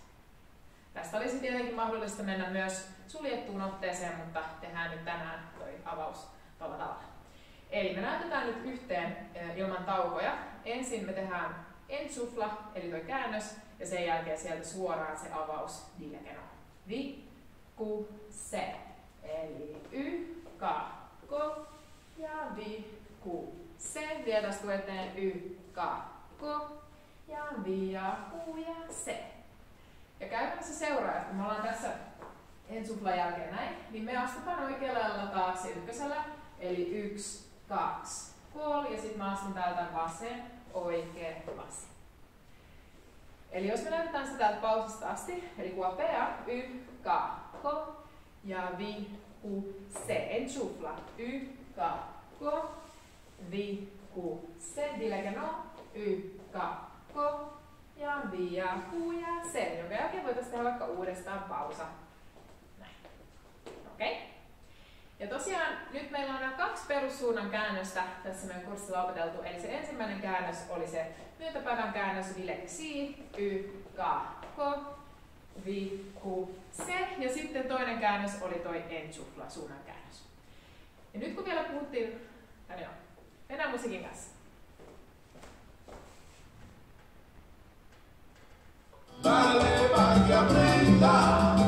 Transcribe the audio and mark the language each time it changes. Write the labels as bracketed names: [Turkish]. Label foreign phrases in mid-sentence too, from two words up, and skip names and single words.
[Finnish] Tästä olisi tietenkin mahdollista mennä myös suljettuun otteeseen, mutta tehdään nyt tänään toi avaus tuolla tavalla. Eli me näytetään nyt yhteen ilman taukoja. Ensin me tehdään ensufla, eli toi käännös, ja sen jälkeen sieltä suoraan se avaus dilegeno. Vi, ku, se. Eli y, ka, ko ja vi, ku, se. Vielä tästä eteen y, ka, ko ja vi ja ku ja se. Ja käytännössä seuraa, kun me ollaan tässä ensuflan jälkeen näin, niin me astutaan oikealla lailla taakse ykkösellä. Eli 1, 2, 3 ja sitten mä astun täältä vasen, oikein, vasen. Eli jos me lähdetään sitä täältä pausista asti, eli kuopea, y, ka, ko ja vi, ku, se. Ensufla, y, ka, ko, vi, ku, se. Dilegeno, y, ka, ko ja vi ja ku ja se. Jonka jälkeen voitaisiin tehdä vaikka uudestaan pausa. Näin. Okei? Okay. Ja tosiaan nyt meillä on nämä 2 perussuunnan käännöstä tässä meidän kurssilla opeteltu. Eli se ensimmäinen käännös oli se myöntäpäivän käännös, dileg si, y, ka, ko, vi, ku, se. Ja sitten toinen käännös oli toi ensufla, suunnan käännös. Ja nyt kun vielä puhuttiin, mennään musiikin kanssa. [Spanish] Dale, vaya, prenda.